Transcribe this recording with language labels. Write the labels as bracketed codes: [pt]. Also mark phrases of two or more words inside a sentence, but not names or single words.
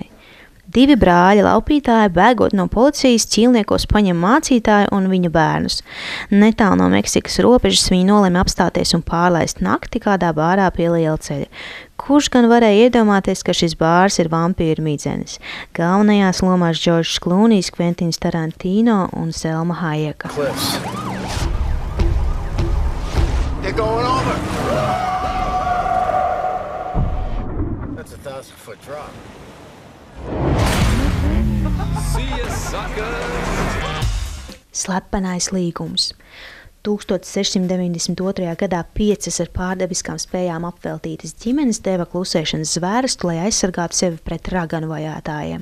[lv] 2 brāļi laupītāji bēgot no policijas ķīlniekos paņem mācītāju un viņa bērnus. Netālu no Meksikas robežas viņi nolēma apstāties un pārlaist nakti kādā bārā pie lielceļa. Kurš gan varēja iedomāties, ka šis bārs ir vampīru midzenis? Galvenajās lomās Džordžs Klūnijs, Kventins Tarantino un Selma Hayeka. [en] They're going over. That's a 1,000-foot drop. [lv] Slepenais līgums. 1692. gadā 5 ar pārdabiskām spējām apveltītas ģimenes deva klusēšanas zvērstu, lai aizsargātu sevi pret raganu vajātājiem.